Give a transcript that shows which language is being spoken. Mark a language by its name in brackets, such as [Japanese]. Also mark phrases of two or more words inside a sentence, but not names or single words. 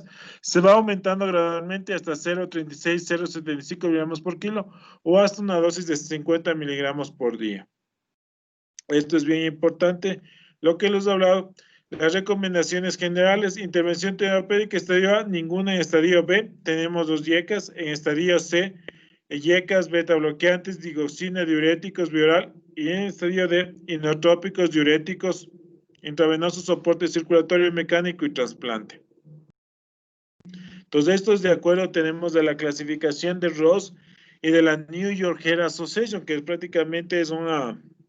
[Spanish] Se va aumentando gradualmente hasta 0.36, 0.75 miligramos por kilo o hasta una dosis de 50 miligramos por día. Esto es bien importante. Lo que les he hablado, las recomendaciones generales, intervención terapéutica, estadio A, ninguna en estadio B. Tenemos 2 YECAS. En estadio C, YECAS, beta bloqueantes, digoxina, diuréticos, bioral. Y en estadio D, inotrópicos, diuréticos, intravenosos, soporte circulatorio mecánico y trasplante. Entonces, estos de acuerdo tenemos de la clasificación de Ross y de la New York Heart Association, que prácticamente es una...